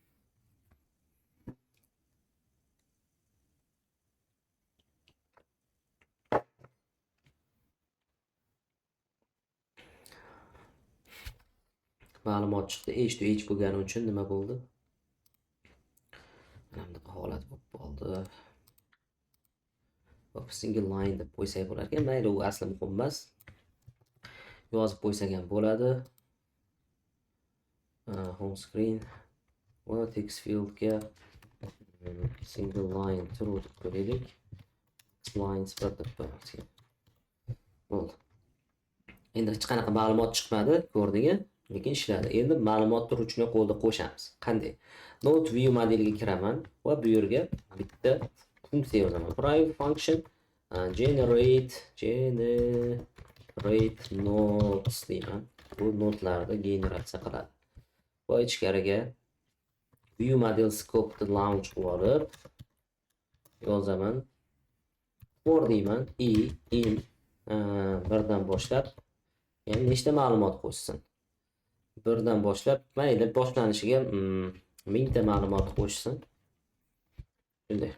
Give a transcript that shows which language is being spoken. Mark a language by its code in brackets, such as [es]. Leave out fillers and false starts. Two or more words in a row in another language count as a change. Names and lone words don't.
[uz] Ma'lumot chiqdi. Eshitib bo'lgani uchun nima bo'ldi? Mana bunaqa holat bo'lib qoldi. Hop, [en] single line [uz] deb qo'ysak bo'lar ekan. Mayli, u asli muhim emas. Yozib qo'ysak ham bo'ladi. [en] Home screen [uz] va [en] text fieldga single line true [uz] deb qo'yaylik. [en] Line spread [uz] deb qo'yamiz. Bo'ldi. Endi hech qanaqa ma'lumot chiqmadi, ko'rdingmi? Lekin ishladi. Endi ma'lumotni ruchni qo'lda qo'shamiz. Qanday? [en] Node view modeliga [uz] kiraman va bu yerga bitta funksiya yozaman. [en] Private function generate nodes [uz] deyman. Bu nodelarni generatsiya qiladi. Va ichkariga [en] view model scope launch [uz] qilib olib yozaman. For deyman. In birdan boshlab, ya'ni nechta ma'lumot qo'shsin. Birdan boshlab, mayli boshlanishiga 1000 ta ma'lumot qo'shsin. Shunday.